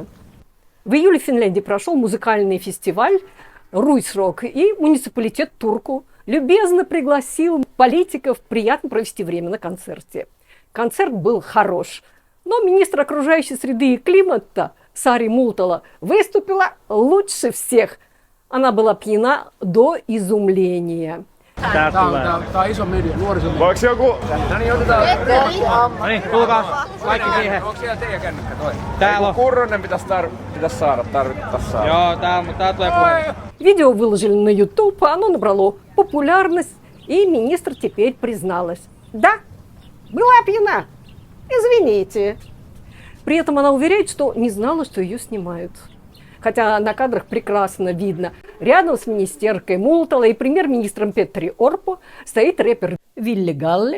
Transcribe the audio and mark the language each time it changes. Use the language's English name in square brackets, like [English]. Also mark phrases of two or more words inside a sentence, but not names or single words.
[Russian] В июле в Финляндии прошел музыкальный фестиваль «Руйсрок», и муниципалитет Турку любезно пригласил политиков приятно провести время на концерте. Концерт был хорош, но министр окружающей среды и климата Сари Мултала выступила лучше всех. Она была пьяна до изумления. [Finnish] Tää on iso media, nuorisomedia. Voiko joku... No niin, tulkaa kaikki siihen. Onko siellä teidän kännykkä toi? Täällä on. Kurronen pitäisi saada. Joo, tää tulee puheen. [Russian] Видео выложили на YouTube, оно набрало популярность, и министр теперь призналась. Да, была пьяна, извините. При этом она уверяет, что не знала, что ее снимают. Хотя на кадрах прекрасно видно. Рядом с министеркой Мултала и премьер-министром Петри Орпо стоит рэпер Вилли Галли.